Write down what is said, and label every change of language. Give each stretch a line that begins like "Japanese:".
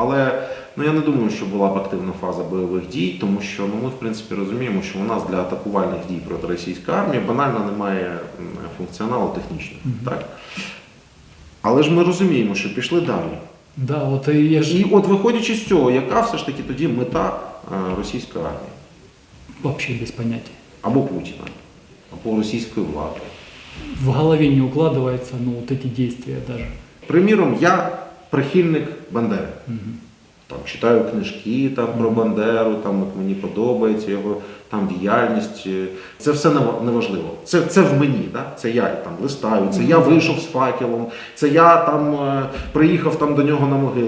Ukrainian: Але ну, я не думаю, що була б активна фаза бойових дій, тому що ну, ми в принципі розуміємо, що у нас для атакувальних дій проти російської армії банально немає функціоналу технічного. Так? Але ж ми розуміємо, що пішли далі.
Russian: да, вот и я же
Ukrainian: І от виходячи з цього, яка все ж таки тоді мета російської армії?
Russian: вообще без понятия.
Ukrainian: Або Путіна, або російської влади.
Russian: В голове не укладывается, ну, вот эти действия даже.
Ukrainian: Приміром, я прихильник Бандери. Там, читаю книжки там, про Бандеру, там, от мені подобається його там, діяльність. Це все неважливо. Це в мені, да? Це я там листаю, це я вийшов з факелом, це я там приїхав там, до нього на могилу.